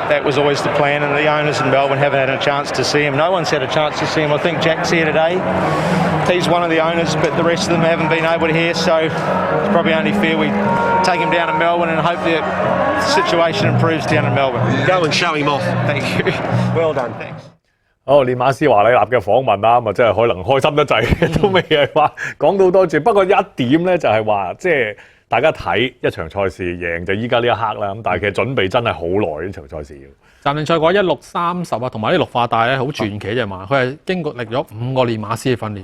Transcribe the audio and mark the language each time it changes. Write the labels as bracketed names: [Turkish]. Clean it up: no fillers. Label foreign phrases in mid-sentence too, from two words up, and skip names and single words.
[English] That was always the plan, and the owners in Melbourne haven't had a chance to see him. No one's had a chance to see him. I think Jack's here today. He's one of the owners, but the rest of them haven't been able to hear, so it's probably only fair we take him down to Melbourne and hope the situation improves down in Melbourne. Go and show him off. Thank you. Well done. Thanks. [Cantonese] 練馬師華里納嘅訪問啦，咁啊真係可能開心得滯，都未係話講到多謝。不過一點咧就係話，即係大家睇一場賽事贏就依家呢一刻啦。咁但係其實準備真係好耐呢場賽事要。暫定賽果16:30啊，同埋啲綠化帶咧好傳奇隻馬，佢係經過歷咗5個練馬師嘅訓練。